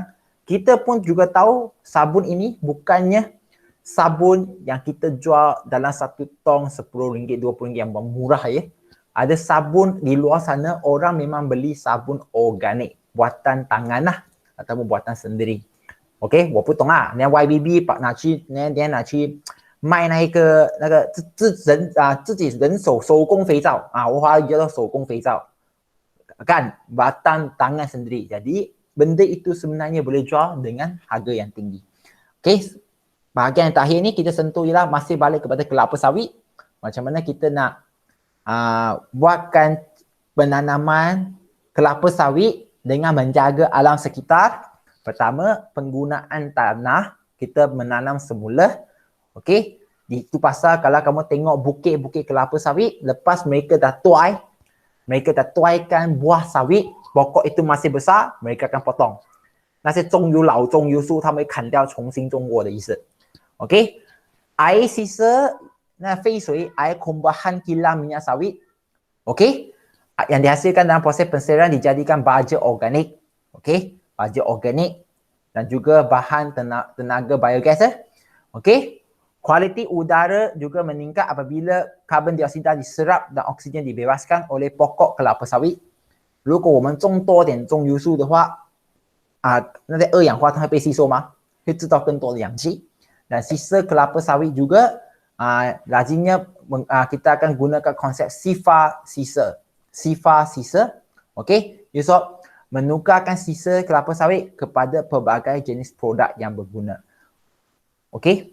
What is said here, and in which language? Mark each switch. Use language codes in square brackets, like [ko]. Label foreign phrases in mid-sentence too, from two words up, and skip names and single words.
[ms] Kita pun juga tahu sabun ini bukannya sabun yang kita jual dalam satu tong RM10, RM20 yang murah ya. Ada sabun di luar sana orang memang beli sabun organik, buatan tangan lah ataupun buatan sendiri. [zh] OK， 我不懂啊，那 YBB 拿去卖那个自己人手工肥皂啊，我华语叫做手工肥皂， [ms] kan buatan tangan sendiri. Jadi benda itu sebenarnya boleh jual dengan harga yang tinggi. OK, bahagian yang terakhir ni kita sentuh ialah masih balik kepada kelapa sawit. Macam mana kita nak buatkan penanaman kelapa sawit dengan menjaga alam sekitar. Pertama, penggunaan tanah. Kita menanam semula. Okey. Itu pasal kalau kamu tengok bukit-bukit kelapa sawit, lepas mereka dah tuaikan buah sawit, pokok itu masih besar, mereka akan potong. [zh] 那些种有老种有树，他们会砍掉，重新种过的意思。OK， [ms] air sisa, [zh] 那废水 [ms] air kumbahan kilang minyak sawit. OK, yang dihasilkan dalam proses penserahan dijadikan baja organik. OK, baja organik dan juga bahan tenaga biogas. OK, kualiti udara juga meningkat apabila karbon dioksida diserap dan oksigen dibebaskan oleh pokok kelapa sawit. [zh] 如果我们种多点种油树的话那些二氧化碳会被吸收吗？会制造更多的氧气。 [ms] Dan sisa kelapa sawit juga lazimnya kita akan gunakan konsep sifar sisa. Sifar sisa. Okey, Yusof, menukarkan sisa kelapa sawit kepada pelbagai jenis produk yang berguna. Okey.